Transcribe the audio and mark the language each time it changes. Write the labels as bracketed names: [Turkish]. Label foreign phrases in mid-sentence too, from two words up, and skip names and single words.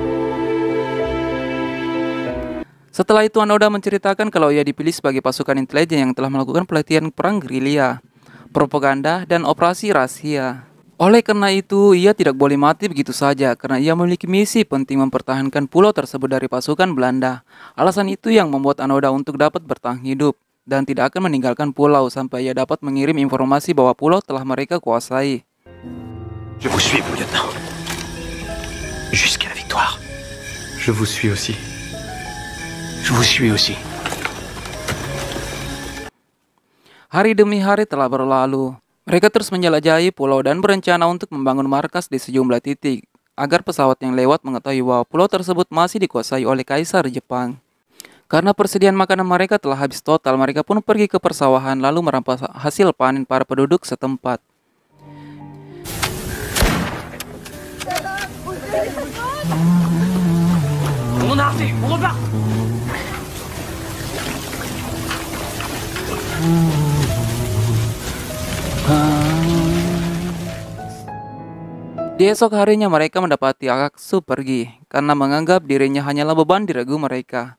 [Indonesian] Setelah itu Anoda menceritakan kalau ia dipilih sebagai pasukan intelijen yang telah melakukan pelatihan perang gerilya, propaganda, dan operasi rahasia. Oleh karena itu, ia tidak boleh mati begitu saja karena ia memiliki misi penting mempertahankan pulau tersebut dari pasukan Belanda. Alasan itu yang membuat Anoda untuk dapat bertahan hidup dan tidak akan meninggalkan pulau sampai ia dapat mengirim informasi bahwa pulau telah mereka kuasai. [French] Je vous suis, mon lieutenant. Jusqu'à la victoire. Je vous suis aussi. Je vous suis aussi. [Indonesian] Hari demi hari telah berlalu. Mereka terus menjelajahi pulau dan berencana untuk membangun markas di sejumlah titik agar pesawat yang lewat mengetahui bahwa pulau tersebut masih dikuasai oleh Kaisar Jepang. Karena persediaan makanan mereka telah habis total, mereka pun pergi ke persawahan lalu merampas hasil panen para penduduk setempat. [French] On a raté, on repart. [Indonesian] Di esok harinya mereka mendapati Akatsu pergi karena menganggap dirinya hanyalah beban di regu mereka.